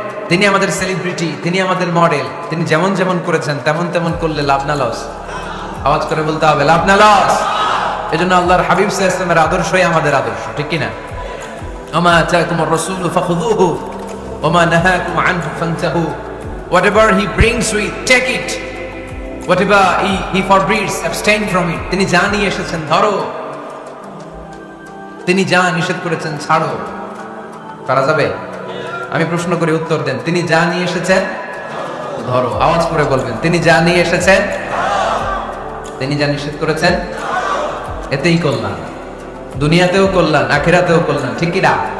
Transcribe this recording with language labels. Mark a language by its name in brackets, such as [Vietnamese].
[Bangla] তিনি আমাদের সেলিব্রিটি, তিনি আমাদের মডেল। তিনি যেমন যেমন করেছেন তেমন তেমন করলে লাভ না লস? আওয়াজ করে বলতে হবে লাভ না লস? এজন্য আল্লাহর হাবিব সাল্লাল্লাহু আলাইহি ওয়াসাল্লামের আদর্শই আমাদের আদর্শ, ঠিক কি না? [Arabic] ওমা আতাকুমুর রাসূলু ফাখুযুহু ওমা নাহাকুম আনহু ফান্তাহু। [English] Whatever he brings you, take it. Whatever he forbids, abstain from it. [Bangla] তিনি যা নিয়ে এসেছেন ধরো, তিনি যা নিষেধ করেছেন ছাড়ো। পারা যাবে? আমি প্রশ্ন করে উত্তর দেন। তিনি যা নিয়ে এসেছেন ধরো। আওয়াজ করে বলবেন তিনি যা নিয়ে এসেছেন, তিনি যা নিষেধ করেছেন এতেই কল্যাণ, দুনিয়াতেও কল্যাণ, আখিরাতেও কল্যাণ, ঠিক কি না?